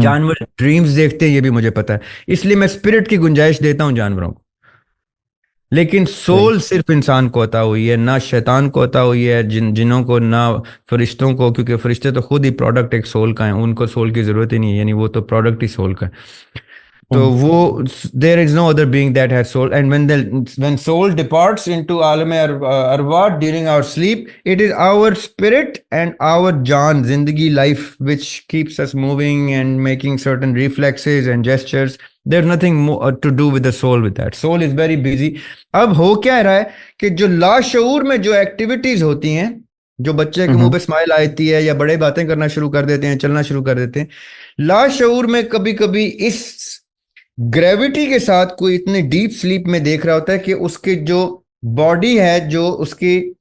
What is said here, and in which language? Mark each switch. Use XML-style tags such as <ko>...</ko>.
<ur>جانور ڈریمز دیکھتے ہیں, یہ بھی مجھے پتا ہے. اس لیے میں اسپرٹ کی گنجائش دیتا ہوں جانوروں کو. لیکن سول صرف انسان کو عطا ہوئی ہے, نہ شیطان کو عطا ہوئی ہے, جنوں کو, نہ فرشتوں کو, کیونکہ فرشتے تو خود ہی پروڈکٹ ایک سول کا ہیں, ان کو سول کی ضرورت ہی نہیں ہے, یعنی وہ تو پروڈکٹ ہی سول کا ہے.</ur> <en>تو وہ there is no other being that has soul, and when soul departs into عالم ارواح during our sleep, it is our spirit and our jaan, zindagi, life, which keeps us moving and making certain reflexes and gestures. There's nothing more to do with the soul with that. Soul is very busy.</en> <ur>اب ہو کیا رہا ہے کہ جو لاشعور میں جو activities ہوتی ہیں, جو بچے کے منہ پہ اسمائل آتی ہے یا بڑے باتیں کرنا شروع کر دیتے ہیں, چلنا شروع کر دیتے ہیں, لاشعور میں کبھی کبھی اس گریوٹی کے ساتھ کوئی اتنے ڈیپ سلیپ میں دیکھ رہا ہوتا ہے کہ اس کی جو باڈی ہے, جو اس کی</ur>